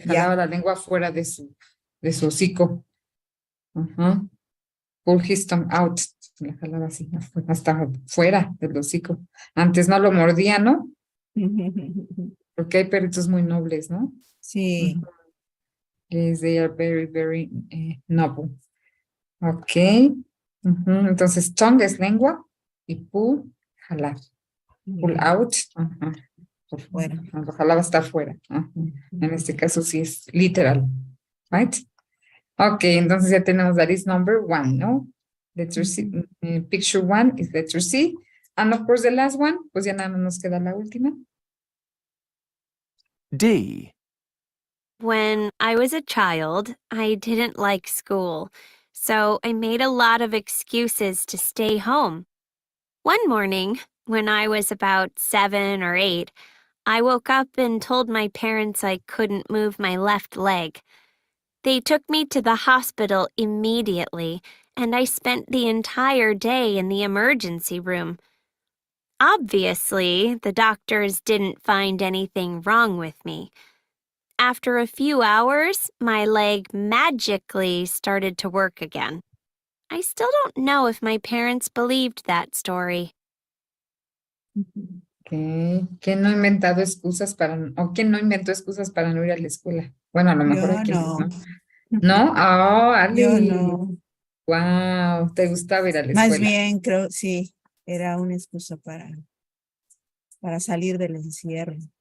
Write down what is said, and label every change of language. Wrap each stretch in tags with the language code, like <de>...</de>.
<es>ya. jalaba la lengua fuera de su hocico. Ajá.</es> <en>Pull his tongue out.</en> <es>Le jalaba así, hasta fuera del hocico. Antes no lo mordía, ¿no? Porque hay perritos muy nobles, ¿no? Sí. Ujú.</es> <en>Yes, they are very, very noble.</en> <es>Ok. Ujú. Entonces, tongue es lengua y pull, jalar. Pull out. Ajá. Fuera. Ajá, lo jalaba hasta afuera. Ajá. En este caso sí es literal. Right? Ok, entonces ya tenemos</es> <en>that is number 1,</en> <es>¿no?</es> <en>Letter C, picture 1 is letter C. And of course the last one,</en> <es>pues ya nada más nos queda la última.</es> <en>D. When I was a child, I didn't like school, so I made a lot of excuses to stay home. One morning, when I was about 7 or 8, I woke up and told my parents I couldn't move my left leg. They took me to the hospital immediately, and I spent the entire day in the emergency room. Obviously, the doctors didn't find anything wrong with me. After a few hours, my leg magically started to work again. I still don't know if my parents believed that story. Okay.</en> <es>¿Quién no ha inventado excusas o quién no inventó excusas para no ir a la escuela? Bueno, a lo mejor Yo hay quienes, no. ¿no? Oh, Yo Ali. no. Wow, ¿te gustaba ir a la Más escuela? bien, creo, sí, era una excusa para salir del encierro.</es>